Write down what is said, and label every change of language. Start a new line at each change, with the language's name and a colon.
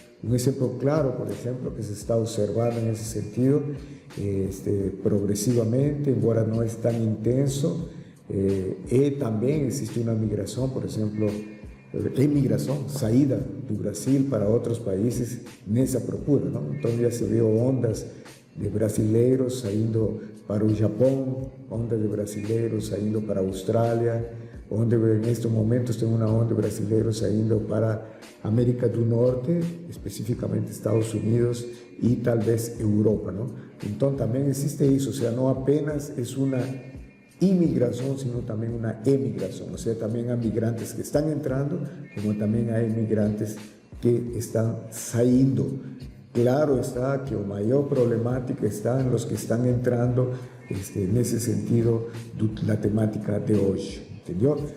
Spanish: Un ejemplo claro, por ejemplo, que se está observando en ese sentido, progresivamente, embora no es tan intenso, también existe una migración, por ejemplo,
Portuguese: emigração, saída do Brasil para outros países nessa procura, não? Então já se vê ondas de brasileiros saindo para o Japão, ondas de brasileiros saindo para a Austrália, onde nestes momentos tem uma onda de brasileiros saindo para a América do Norte, especificamente Estados Unidos e talvez Europa, não? Então também existe isso, ou seja, não apenas é uma
Spanish: inmigración, sino también una emigración, o sea, también hay migrantes que están entrando, como también hay migrantes que están saliendo. Claro está que la mayor problemática está en los que están entrando, en ese sentido, la temática de hoy, ¿entendió?